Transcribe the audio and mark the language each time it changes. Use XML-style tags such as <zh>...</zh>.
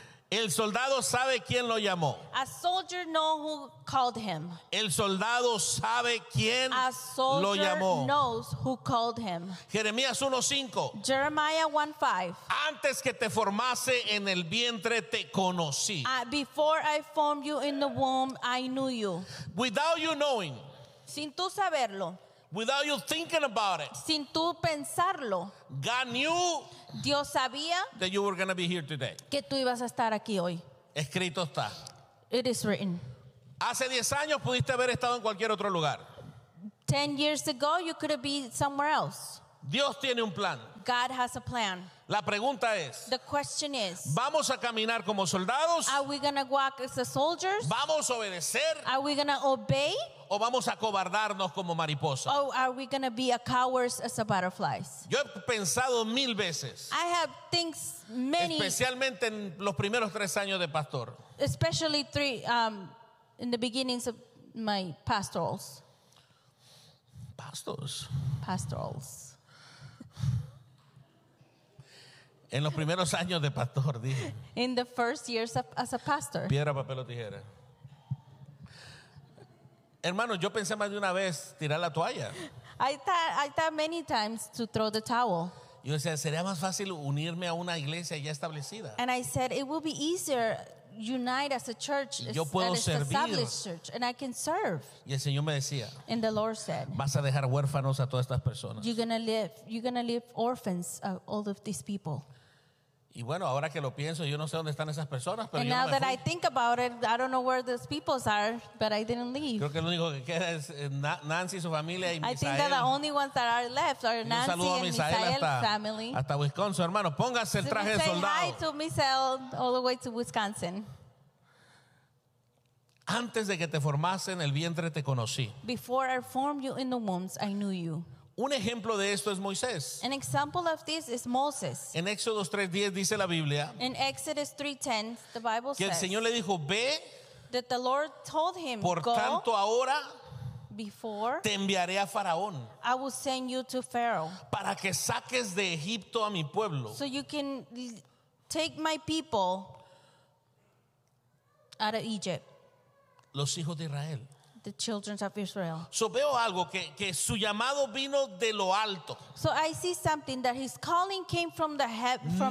<es>El soldado sabe quién lo llamó.</es> <en>A soldier knows who called him.</en> <es>El soldado sabe quién lo llamó.</es> <en>A soldier knows who called him.</en> <es>Jeremías 1:5.</es> <en>Jeremiah 1:5.</en> <es>Antes que te formase en el vientre te conocí.</es> <en>Before I formed you in the womb, I knew you. Without you knowing.</en> <es>Sin tú saberlo.</es> <en>Without you thinking about it.</en> <es>Sin tú pensarlo.</es> <en>God knew.</en> <es>Dios sabía.</es> <en>That you were going to be here today.</en> <es>Que tú ibas a estar aquí hoy. Escrito está.</es> <en>It is written.</en> <es>Hace 10 años pudiste haber estado en cualquier otro lugar.</es> <en>10 years ago you could have been somewhere else.</en> <es>Dios tiene un plan.</es> <en>God has a plan.</en> <es>La pregunta es,</es> <en>the question is,</en> <es>¿vamos a caminar como soldados?</es> <en>Are we gonna walk as the soldiers?</en> <es>¿Vamos a obedecer?</es> <en>Are we gonna obey?</en> <es>¿O vamos a cobardarnos como mariposas?</es> <en>Or are we gonna be a cowards as a butterflies?</en> <es>Yo he pensado mil veces.</es> <en>I have thinks many.</en> <es>Especialmente en los primeros tres años de pastor.</es> <en>Especially three in the beginnings of my pastorals. Pastors. Pastorals.</en> <es>En los primeros años de pastor, dije.</es> <en>In the first years of, as a pastor.</en> <es>Piedra, papel o tijera. Hermano, yo pensé más de una vez tirar la toalla.</es> <en>I thought many times to throw the towel.</en> <es>Yo decía, sería más fácil unirme a una iglesia ya establecida.</es> <en>And I said, it will be easier unite as a church.</en> <es>Yo puedo servir.</es> <en>Established church, and I can serve.</en> <es>Y el Señor me decía,</es> <en>and the Lord said,</en> <es>vas a dejar huérfanos a todas estas personas.</es> <en>You're gonna leave orphans of all of these people.</en> <es>Y bueno, ahora que lo pienso, yo no sé dónde están esas personas, pero</es> <en>and</en> <es>yo</es> <en>now</en> <es>no</es> <en>that</en> <es>fui.</es> <en>I think about it, I don't know where those peoples are, but I didn't leave.</en> <es>Creo que lo único que queda es Nancy y su familia y</es> <en>Misael. I think that the only ones that are left are Nancy and Misael's family.</en> <es>Hasta Wisconsin, hermano, póngase el traje de soldado.</es> <en>Say hi to Misael all the way to Wisconsin.</en> <es>Antes de que te formase en el vientre te conocí.</es> <en>Before I formed you in the wombs, I knew you.</en> <es>Un ejemplo de esto es Moisés.</es> <en>An example of this is Moses.</en> <es>En Éxodo 3:10 dice la Biblia.</es> <en>In Exodus 3:10 the Bible says.</en> <es>Que el Señor le dijo, "Ve."</es> <en>That the Lord told him,</en> <es>"Por tanto ahora</es> <en>before</en> <es>te enviaré a Faraón.</es> <en>I will send you to Pharaoh.</en> <es>Para que saques de Egipto a mi pueblo.</es> <en>So you can take my people out of Egypt.</en> <es>Los hijos de Israel.</es> <en>The children of Israel.</en> <es>So veo algo que su llamado vino de lo alto.</es> <en>So I see something that his calling came from the heaven, from</en>